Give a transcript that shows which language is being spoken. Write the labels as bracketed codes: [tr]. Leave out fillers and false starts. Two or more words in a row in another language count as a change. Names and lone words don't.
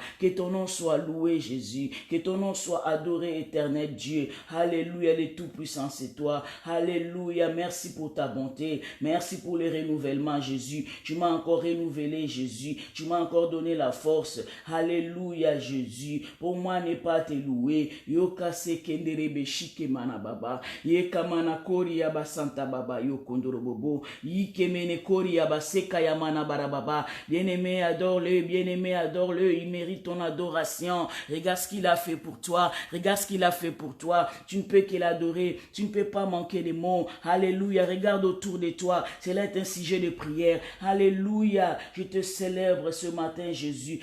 [fr] Que ton nom soit loué, Jésus. Que ton nom soit adoré, éternel Dieu. Alléluia, le Tout-Puissant, c'est toi. Alléluia, merci pour ta bonté. Merci pour le renouvellement, Jésus. Tu m'as encore renouvelé, Jésus. Tu m'as encore donné la force. Alléluia, Jésus. Pour moi, ne pas te louer. Yokase kenderebe shike mana baba. Yekamana kori yaba santa baba yokondoro bobo. Yikemene kori yaba seka yamana barababa. Bien-aimé, adore-le. Bien-aimé, adore-le. Il mérite ton adoration. Regarde ce qu'il a fait pour toi. Regarde ce qu'il a fait pour toi. Tu ne peux que l'adorer. Tu ne peux pas manquer de mots. Alléluia. Regarde autour de toi. Cela est un sujet de prière. Alléluia. Je te célèbre ce matin, Jésus.